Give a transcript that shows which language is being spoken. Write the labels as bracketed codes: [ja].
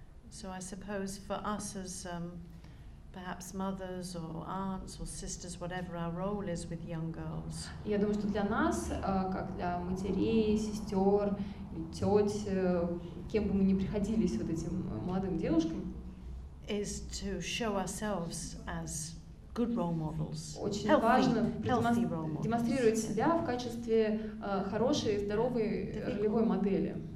[en] So I suppose for us as perhaps mothers or aunts or sisters, whatever our role is with young girls. [ru] Я думаю, что для нас, как для матерей, сестер, теть, кем бы мы ни приходились вот этим молодым девушкам, [en] is to show ourselves as good role models. [ru] Очень важно демонстрировать себя в качестве хорошей, здоровой ролевой модели.